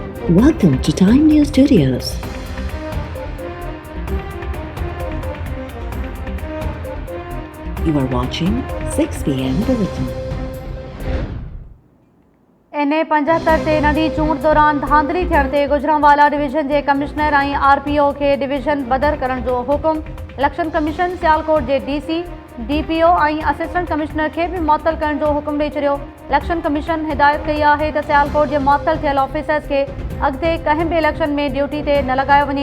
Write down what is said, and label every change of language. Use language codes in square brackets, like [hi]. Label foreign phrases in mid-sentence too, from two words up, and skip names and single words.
[en] Welcome to Time News Studios. You are watching 6 p.m. Bulletin. [sd] NA75 ते नंढी चूंड दौरान धांधली थियण ते गुजरांवाला डिवीजन जे कमिश्नर ऐं RPO खे डिवीजन बदर करण जो हुकुम। [en] election commission [sd] सियालकोट जे DC, DPO ऐं [en] assistant commissioner [sd] खे भी मुअत्तल करण जो हुकुम ॾेई छॾियो। [en] election commission [sd] हिदायत कई आहे त सियालकोट जे मुअत्तल थियल ऑफिसर्स खे अॻिते कंहिं बि इलेक्शन में ड्यूटी ते न लॻायो वञे।